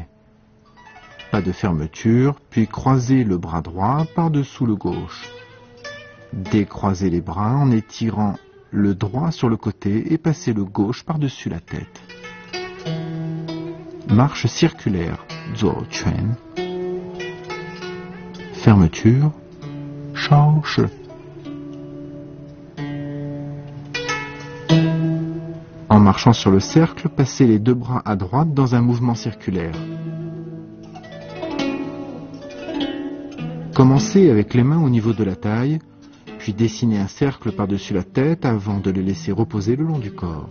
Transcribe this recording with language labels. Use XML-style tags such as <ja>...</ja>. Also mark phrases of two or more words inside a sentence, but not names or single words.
<fr>Pas de fermeture, puis croisez le bras droit par-dessous le gauche. Décroisez les bras en étirant le droit sur le côté et passez le gauche par-dessus la tête. Marche circulaire.</fr> <zh>左拳.</zh> <fr>Fermeture. 稍式. En marchant sur le cercle, passez les deux bras à droite dans un mouvement circulaire. Commencez avec les mains au niveau de la taille, puis dessinez un cercle par-dessus la tête avant de les laisser reposer le long du corps.</fr>